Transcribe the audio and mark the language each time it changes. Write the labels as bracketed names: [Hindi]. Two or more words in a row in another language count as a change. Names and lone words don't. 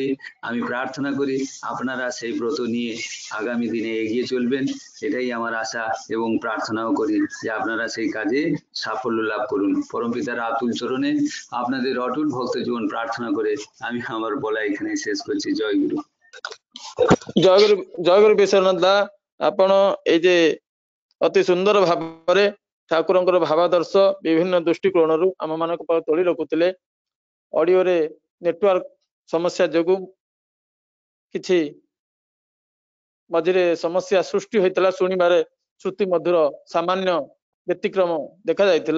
[Bangla] আমি প্রার্থনা করি আপনারা সেই ব্রত নিয়ে আগামী দিনে এগিয়ে চলবেন, এটাই আমার আশা, এবং প্রার্থনাও করি যে আপনারা সেই কাজে সাফল্য লাভ করুন। পরমপিতার আতুল চরণে আপনাদের অটুট ভক্ত জীবন প্রার্থনা করে আমি আমার বলা এখানে শেষ করছি। জয় গুরু। [Odia] ଜୟ ଗୁରୁ ବିଶ୍ୱନାଥ ଦା, ଆପଣ ଏଇ ଯେ ଅତି ସୁନ୍ଦର ଭାବରେ ଠାକୁରଙ୍କର ଭାବାଦର୍ଶ ବିଭିନ୍ନ ଦୃଷ୍ଟିକୋଣରୁ ଆମ ମାନଙ୍କ ପାଖରେ ତୋଳି ରଖୁଥିଲେ। ଅଡିଓରେ ନେଟୱାର୍କ ସମସ୍ୟା ଯୋଗୁଁ କିଛି ମଝିରେ ସମସ୍ୟା ସୃଷ୍ଟି ହୋଇଥିଲା, ଶୁଣିବାରେ ଶ୍ରୁତି ମଧୁର ସାମାନ୍ୟ ବ୍ୟତିକ୍ରମ ଦେଖା ଯାଇଥିଲା।